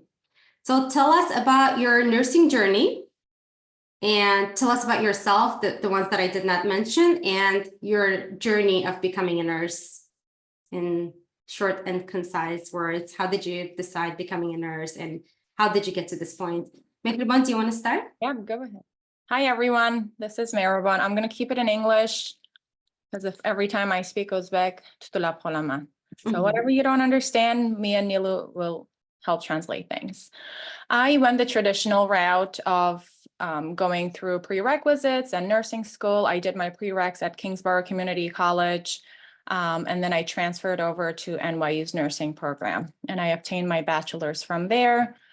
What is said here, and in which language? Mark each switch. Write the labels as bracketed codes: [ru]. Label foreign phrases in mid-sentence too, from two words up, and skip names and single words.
[en] So tell us about your nursing journey and tell us about yourself, the ones that I did not mention, and your journey of becoming a nurse in short and concise words. How did you decide becoming a nurse and how did you get to this point? Mehribon, do you want to start? Yeah, go ahead. Hi, everyone. This is Maribon. I'm going to keep it in English because if every time I speak Uzbek, [uz] tutulab qolaman. [en] So whatever you don't understand, me and Nilu will help translate things. I went the traditional route of going through prerequisites and nursing school. I did my prereqs at Kingsborough Community College, and then I transferred over to NYU's nursing program, and I obtained my bachelor's from there.